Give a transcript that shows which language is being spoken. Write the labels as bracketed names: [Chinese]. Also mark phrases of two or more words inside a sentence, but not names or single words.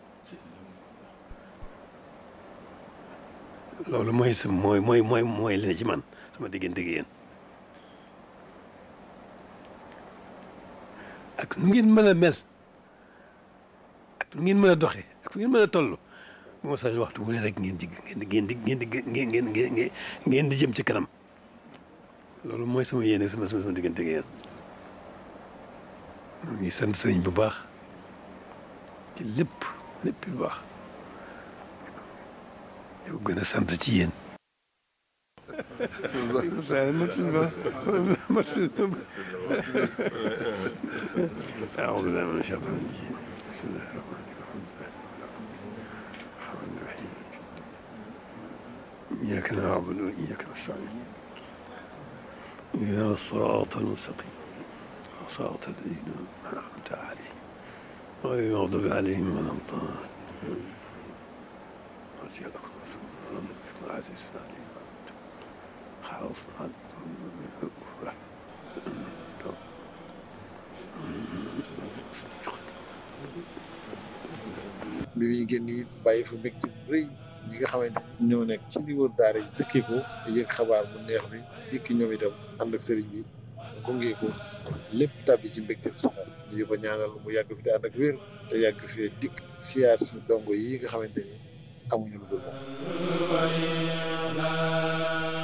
[Wolof] loolu mooy sa mooy li ne ci man sama diggante ak yéen ak nu ngeen mën a mel ak nu ngeen mën a doxee ak fu ngeen mën a toll boo sañoon waxtu wu ne rek ngeen di jëm ci kanam loolu mooy sama yéene sama diggante ak yéen. ñu ngi sant sëriñ bu baax ci lépp lu baax yow gën a sant ci yéen. [Arabic] أعوذ بالله من الشيطان الرجيم بسم الله الرحمن الرحيم إياك نعبد وإياك نستعين اهدنا الصراط المستقيم صراط الذين أنعمت عليهم غير المغضوب عليهم ولا الضالين عزيز عليهم خاص عليهم [Wolof] bi muy génn it bàyyi fa mbégte bu rëy ñi nga xamante ni ñoo nekk ci li wër daara yi dëkkee ko yëg xabaar bu neex bi dikki ñoom itam ànd ak sëriñ bi gunge ko lépp tàbbi ci mbégte bi saxal ñu ko ñaanal mu yàgg fi te ànd ak wér te yàgg fee dikk siyaar si dongo yi nga xamante ni amuñu lu dul moom